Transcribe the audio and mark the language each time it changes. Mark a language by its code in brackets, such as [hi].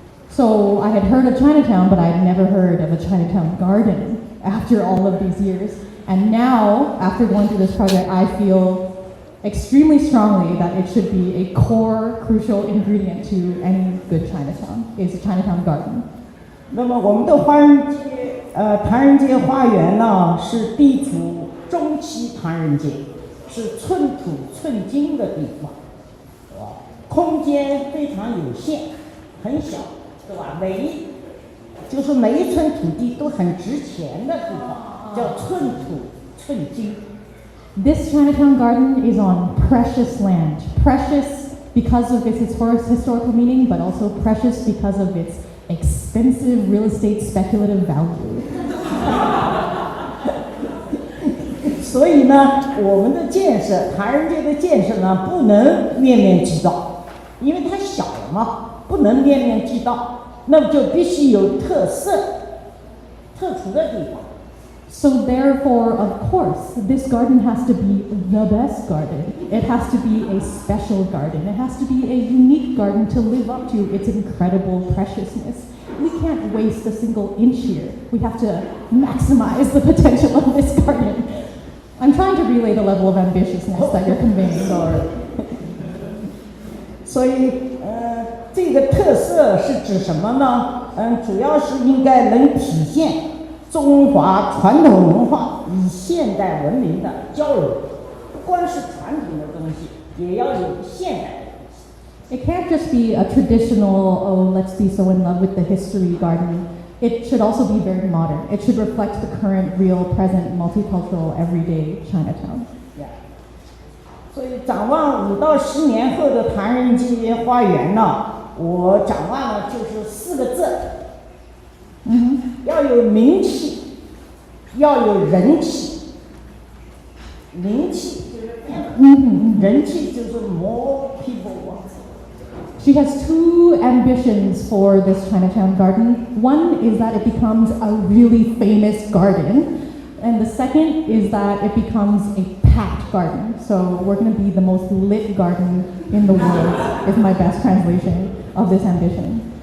[en] So I had heard of Chinatown, but I had never heard of a Chinatown garden after all of these years. And now, after going through this project, I feel extremely strongly that it should be a core, crucial ingredient to any good Chinatown, is a Chinatown garden. [zh] 那么我们的唐人街花园呢，是地处中期唐人街。是寸土寸金的地方，对吧？空间非常有限，很小，对吧？每一寸土地都很值钱的地方，叫寸土寸金。 [en] This Chinatown garden is on precious land. Precious because of its historical meaning, but also precious because of its expensive real estate speculative value. [zh] 所以呢，我们的建设，唐人街的建设呢，不能面面俱到，因为它小了嘛，不能面面俱到，那么就必须有特色、特殊的地方。 [en] So therefore, of course, this garden has to be the best garden. It has to be a special garden. It has to be a unique garden to live up to its incredible preciousness. We can't waste a single inch here. We have to maximize the potential of this garden. I'm trying to relay the level of ambitiousness that you're conveying. Sorry. [zh] 所以，这个特色是指什么呢？主要是应该能体现中华传统文化与现代文明的交融，不光是传统的东西，也要有现代的东西。 [en] It can't just be a traditional, oh, let's be so in love with the history garden. It should also be very modern. It should reflect the current, real, present, multicultural, everyday Chinatown. [zh] 所以展望5到10年后的唐人街花园呢，我展望呢就是4个字，要有名气，要有人气。名气就是人气就是 [en] more people want. She has 2 ambitions for this Chinatown garden. One is that it becomes a really famous garden, and the second is that it becomes a packed garden. So we're going to be the most lit garden in the world, is my best translation of this ambition.